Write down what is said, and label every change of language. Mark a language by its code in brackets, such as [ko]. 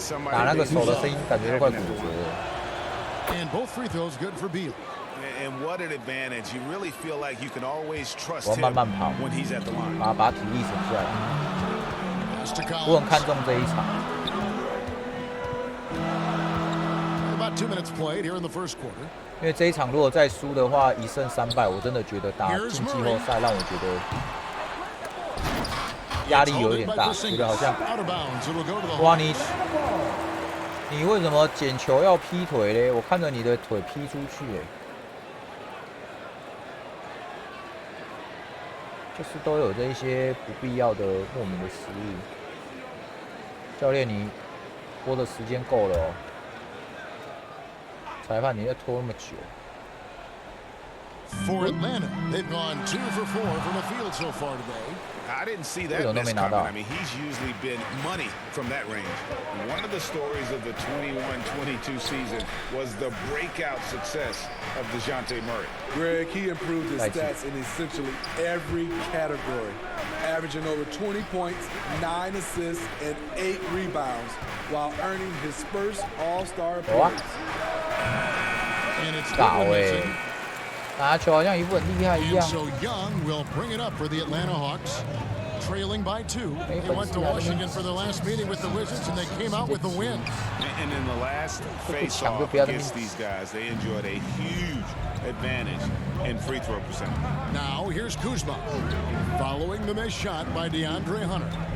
[zh] 打那个手的声音感觉都快骨折了。 [en] And both free throws good for Beal. And what an advantage. You really feel like you can always trust [zh] 我 [en] him [zh] 慢慢跑， [en] when he's at the line. [zh] 把体力省下来。我很看重这一场。 [en] About 2 minutes played here in the first quarter. [zh] 因为这一场如果再输的话，1胜3败，我真的觉得打进季后赛让我觉得压力有点大，觉得好像哇你为什么捡球要劈腿嘞？我看着你的腿劈出去，就是都有这一些不必要的莫名的失误。教练，你拖的时间够了哦。裁判，你在拖那么久。 [en] For Atlanta, they've gone 2 for 4 from the field so far today. I didn't see that miss coming. I mean, he's usually been money from that range. One of the stories of the 21-22 season was the breakout success of DeJounte Murray. Greg, he improved his stats in essentially every category, averaging over 20 points, 9 assists, and 8 rebounds, while earning his first All-Star appearance. And it's [zh] 搞打球好像一副很厉害一样。 [en] So Young will bring it up for the Atlanta Hawks, trailing by 2. They went to Washington for their last meeting with the Wizards, and they came out with the win. And in the last face-off against these guys, they enjoyed a huge advantage in free throw percentage. Now here's Kuzma, following the missed shot by DeAndre Hunter.